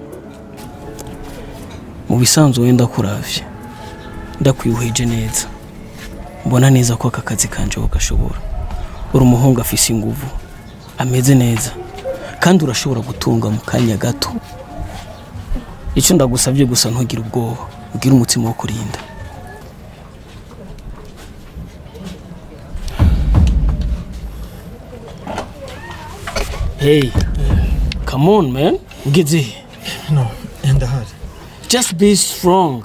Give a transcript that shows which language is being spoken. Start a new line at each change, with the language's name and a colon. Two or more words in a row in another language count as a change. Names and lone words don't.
Rundi: Mu bisanzwe wenda kuravye ndakwiyuheje neza, mbona neza ko aka kazi kanje gashobora. Uri umuhungu afise inguvu, ameze neza kandi urashobora gutunga mu kanya gato. Icyo ndagusabye gusa ntugire ubwoba, ugira umutima wo kurinda.
English: Hey, come on man,
Rundi: ugeze. No, enda hari.
English: Just be strong.